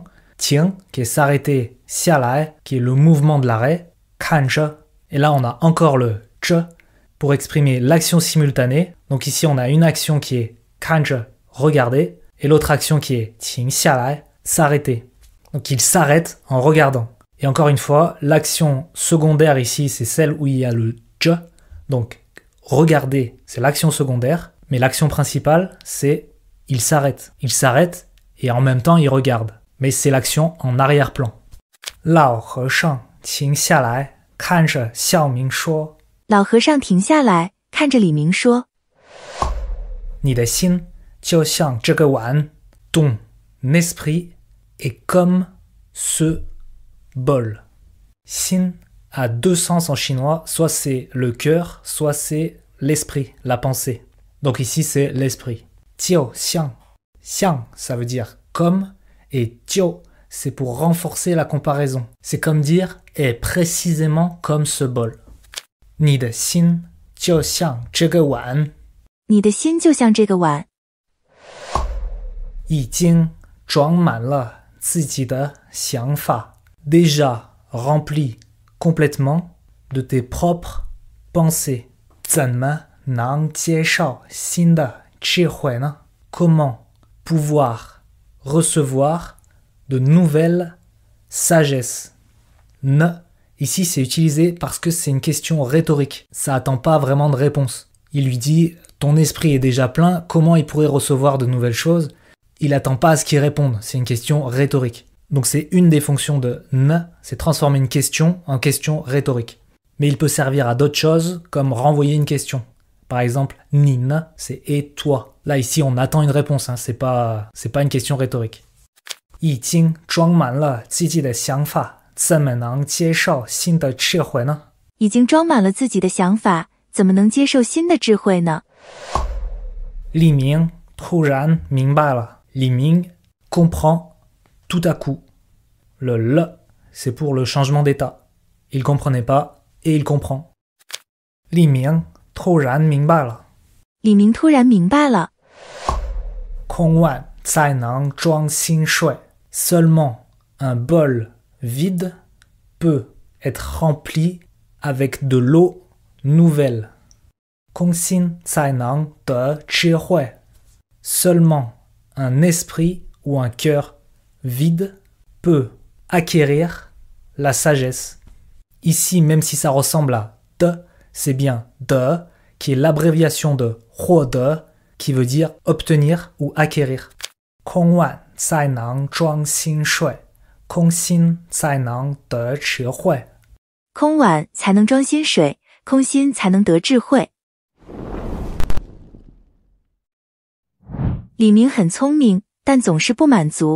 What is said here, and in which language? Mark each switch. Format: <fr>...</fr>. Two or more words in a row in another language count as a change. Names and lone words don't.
<fr>停 qui est s'arrêter, 下来 qui est le mouvement de l'arrêt, 看着 et là on a encore le 着 pour exprimer l'action simultanée. Donc ici on a une action qui est 看着 regarder et l'autre action qui est 停下来 s'arrêter. Donc il s'arrête en regardant. Et encore une fois, l'action secondaire ici c'est celle où il y a le 着. Donc regarder c'est l'action secondaire, mais l'action principale c'est il s'arrête. Il s'arrête et en même temps il regarde. Mais c'est l'action en arrière-plan.</fr> <zh>Lao和尚停下来看着孝明说。老和尚停下来看着李明说。你的心就像这个碗</zh> <fr>Ton esprit est comme ce bol. Xin a deux sens en chinois, soit c'est le cœur, soit c'est l'esprit, la pensée. Donc ici c'est l'esprit.</fr> <zh>就像. Xiang,</zh> <fr>ça veut dire comme, et jiao, c'est pour renforcer la comparaison. C'est comme dire est précisément comme ce bol.</fr> <zh>你的心就像这个碗。你的心就像这个碗。已经装满了自己的想法。</zh> <fr>Déjà rempli complètement de tes propres pensées.</fr> <zh>怎么能接受新的智慧呢？</zh> <fr>Comment pouvoir recevoir de nouvelles sagesses? Ne, ici c'est utilisé parce que c'est une question rhétorique. Ça attend pas vraiment de réponse. Il lui dit « Ton esprit est déjà plein, comment il pourrait recevoir de nouvelles choses ?» Il attend pas à ce qu'il réponde, c'est une question rhétorique. Donc c'est une des fonctions de ne, c'est transformer une question en question rhétorique. Mais il peut servir à d'autres choses, comme renvoyer une question. Par exemple,</fr> <zh>你呢,</zh> <fr>c'est et toi. Là ici on attend une réponse, hein, c'est pas une question rhétorique.</fr> <zh>已经装满了自己的想法，怎么能接受新的智慧呢？已经装满了自己的想法，怎么能接受新的智慧呢？李明突然明白了。</zh> <fr>李明 comprend tout à coup. Le c'est pour le changement d'état. Il comprenait pas et il comprend.</fr> <zh>李明突然明白了。李明突然明白了。空碗才能装新水。</zh> <fr>Seulement un bol vide peut être rempli avec de l'eau nouvelle.</fr> <zh>空心才能得智慧。</zh> <fr>Seulement un esprit ou un cœur vide peut acquérir la sagesse. Ici, même si ça ressemble à de, c'est bien de, qui est l'abréviation de 获得, qui veut dire obtenir ou acquérir.</fr> <zh>空碗才能装新水，空心才能得智慧。空碗才能装新水，空心才能得智慧。李明很聪明，但总是不满足。</zh>